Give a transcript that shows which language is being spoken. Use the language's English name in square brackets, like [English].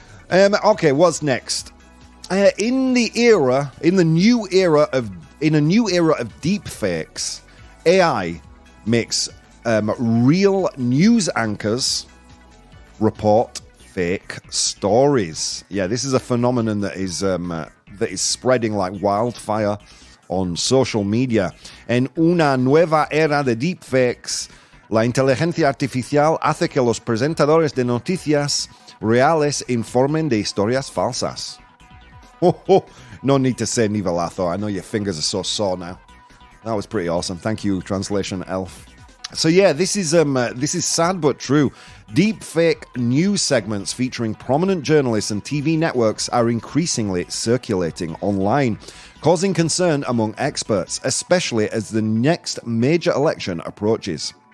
[English] Okay, what's next? In a new era of deepfakes, AI makes real news anchors report fake stories. Yeah, this is a phenomenon that is spreading like wildfire on social media. [Spanish] En una nueva era de deepfakes, la inteligencia artificial hace que los presentadores de noticias reales informen de historias falsas. [English] No need to say nivelazo. I know your fingers are so sore now. That was pretty awesome. Thank you, translation elf. So yeah, this is sad but true. Deepfake news segments featuring prominent journalists and TV networks are increasingly circulating online, causing concern among experts, especially as the next major election approaches.